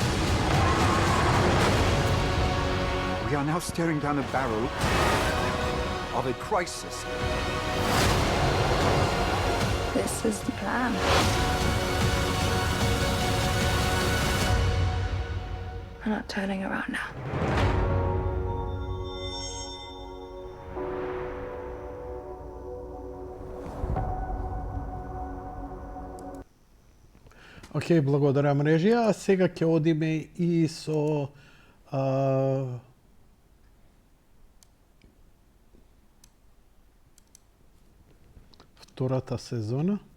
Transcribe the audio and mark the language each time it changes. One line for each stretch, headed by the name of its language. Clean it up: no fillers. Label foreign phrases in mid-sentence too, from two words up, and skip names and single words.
English: We are now staring down the barrel of a crisis. This is the plan. We're not turning around now.
Macedonian: Океј, благодарам режија. А сега ќе одиме и со втората сезона.